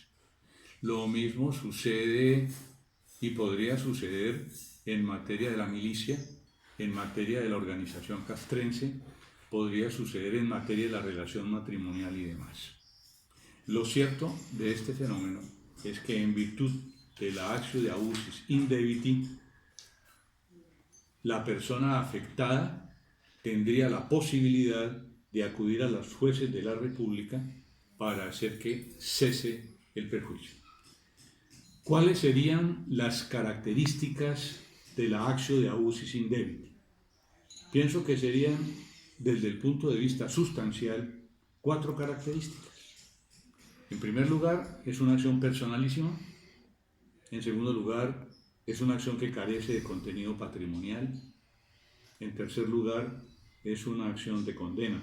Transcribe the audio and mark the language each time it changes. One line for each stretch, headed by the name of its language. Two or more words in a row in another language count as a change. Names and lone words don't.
Spanish: Lo mismo sucede y podría suceder en materia de la milicia, en materia de la organización castrense, podría suceder en materia de la relación matrimonial y demás. Lo cierto de este fenómeno es que en virtud de la
Latin: actio de abusis indebiti,
Spanish: la persona afectada tendría la posibilidad de acudir a los jueces de la República para hacer que cese el perjuicio. ¿Cuáles serían las características de la
Latin: actio de abusis indebiti?
Spanish: Pienso que serían, desde el punto de vista sustancial, 4 características. En primer lugar, es una acción personalísima. En segundo lugar, es una acción que carece de contenido patrimonial. En tercer lugar, es una acción de condena.